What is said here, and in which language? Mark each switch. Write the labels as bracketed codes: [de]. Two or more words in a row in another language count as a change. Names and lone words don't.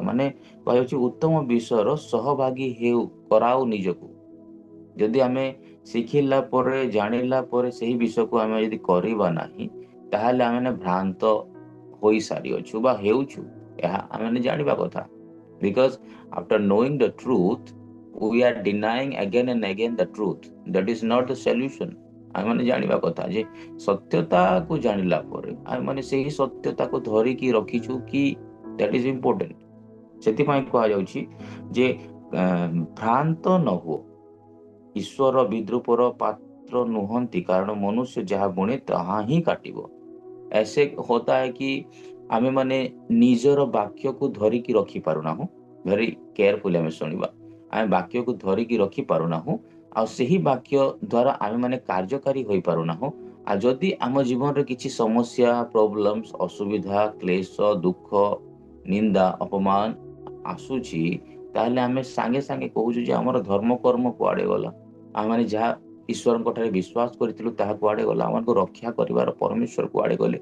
[or] ମାନେ କୁହାଯାଉଛି ଉତ୍ତମ ବିଷୟର ସହଭାଗୀ ହେଉ, କରାଉ ନିଜକୁ। ଯଦି ଆମେ ଶିଖିଲା ପରେ ଜାଣିଲା ପରେ ସେହି ବିଷୟକୁ ଆମେ ଯଦି କରିବା ନାହିଁ ତାହେଲେ ଆମେ ଭ୍ରାନ୍ତ ହୋଇସାରିଅଛୁ ବା ହେଉଛୁ, ଏହା ଆମେ ଜାଣିବା କଥା। [en] because after knowing the truth we are denying again and again the truth. That is not the solution. [or] ଆମେ ଜାଣିବା କଥା ଯେ ସତ୍ୟତାକୁ ଜାଣିଲା ପରେ ଆମେ ସେହି ସତ୍ୟତାକୁ ଧରିକି ରଖିଛୁ କି, [en] that is important. [or] ସେଥିପାଇଁ କୁହାଯାଉଛି ଯେ ଭ୍ରାନ୍ତ ନ ହୁଅ, ଈଶ୍ୱର ବିଦ୍ରୂପର ପାତ୍ର ନୁହନ୍ତି, କାରଣ ମନୁଷ୍ୟ ଯାହା ବୁଣେ ତାହା ହିଁ କାଟିବ। [hi] ऐसे होता है कि [or] ଆମେ ମାନେ ନିଜର ବାକ୍ୟକୁ ଧରିକି ରଖିପାରୁନାହୁଁ। [en] very carefully [or] ଆମେ ଶୁଣିବା, ଆମେ ବାକ୍ୟକୁ ଧରିକି ରଖିପାରୁନାହୁଁ ଆଉ ସେହି ବାକ୍ୟ ଦ୍ୱାରା ଆମେ ମାନେ କାର୍ଯ୍ୟକାରୀ ହୋଇପାରୁନାହୁଁ। ଆଉ ଯଦି ଆମ ଜୀବନରେ କିଛି ସମସ୍ୟା, ପ୍ରୋବ୍ଲେମ୍ସ, ଅସୁବିଧା, କ୍ଲେଶ, ଦୁଃଖ, ନିନ୍ଦା, ଅପମାନ ଆସୁଛି ତାହେଲେ ଆମେ ସାଙ୍ଗେ ସାଙ୍ଗେ କହୁଛୁ ଯେ ଆମର ଧର୍ମ କର୍ମ କୁଆଡ଼େ ଗଲା, ଆମେମାନେ ଯାହା ଈଶ୍ୱରଙ୍କ ଠାରେ ବିଶ୍ୱାସ କରିଥିଲୁ ତାହା କୁଆଡ଼େ ଗଲା, ଆମକୁ ରକ୍ଷା କରିବାର ପରମେଶ୍ୱର କୁଆଡ଼େ ଗଲେ।